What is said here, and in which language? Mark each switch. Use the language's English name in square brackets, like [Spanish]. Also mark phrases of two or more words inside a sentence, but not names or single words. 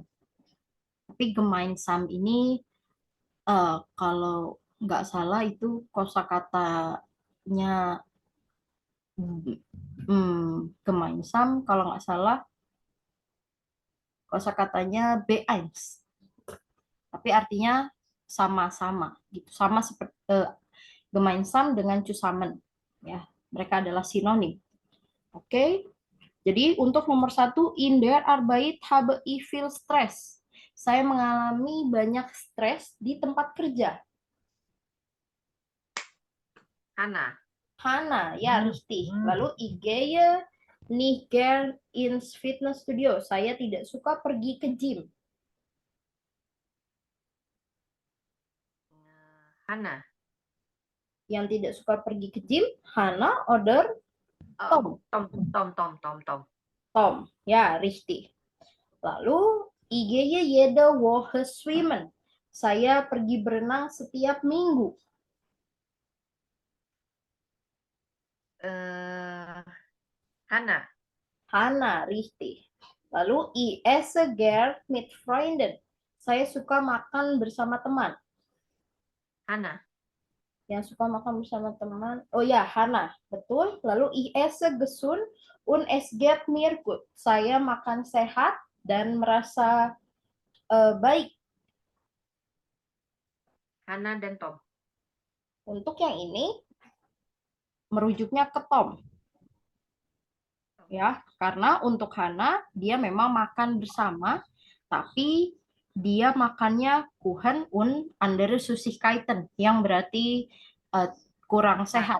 [Indonesian] Tapi gemeinsam ini kalau nggak salah itu kosakatanya gemeinsam kalau nggak salah kosakatanya B1. Tapi artinya sama-sama gitu. Sama seperti gemeinsam dengan zusammen ya. Mereka adalah sinonim. Oke. Jadi untuk nomor 1, [German] in der Arbeit habe ich viel Stress. [Indonesian] Saya mengalami banyak stres di tempat kerja. [German] Hana, ya richtig. Lalu ich gehe nicht gern ins Fitnessstudio. [Indonesian] Saya tidak suka pergi ke gym. Hana. Yang tidak suka pergi ke gym, [German] Hana oder Tom. Tom, ya richtig. Lalu ich gehe jede Woche schwimmen. [Indonesian] Saya pergi berenang setiap minggu. [German] Hana, richtig. Lalu ich esse gern mit Freunden. [Indonesian] Saya suka makan bersama teman. Hana. Yang suka makan bersama teman. Oh ya, Hana, betul. [German] Lalu ich esse gesund und es geht mir gut. [Indonesian] Saya makan sehat dan merasa baik. Hana dan Tom. Untuk yang ini merujuknya ke Tom. Ya, karena untuk Hana dia memang makan bersama, tapi dia makannya [German] Kuchen und andere Süßigkeiten [Indonesian] yang berarti kurang sehat.